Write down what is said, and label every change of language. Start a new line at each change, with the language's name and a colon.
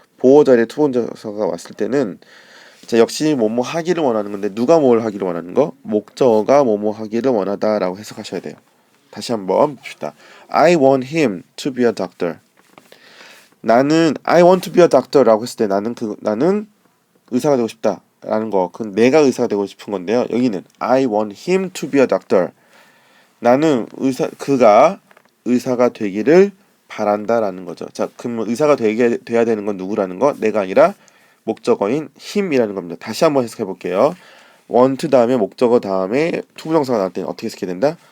Korean: 보어 자리에 투부정사가 왔을 때는 자, 역시 뭐뭐 하기를 원하는 건데 누가 뭘 하기를 원하는 거? 목적어가 뭐뭐 하기를 원하다라고 해석하셔야 돼요. 다시 한번 봅시다.
English: I want him to be a doctor.
Korean: 나는
English: I want to be a doctor
Korean: 라고 했을 때 나는 의사가 되고 싶다라는 거. 그건 내가 의사가 되고 싶은 건데요.
English: 여기는 I want him to be a doctor.
Korean: 나는 그가 의사가 되기를 바란다라는 거죠. 자, 그럼 의사가 돼야 되는 건 누구라는 거? 내가 아니라 목적어인 힘이라는 겁니다. 다시 한번 해석해 볼게요. want 다음에 목적어 다음에 투부정사가 나올 때는 어떻게 해석해야 된다?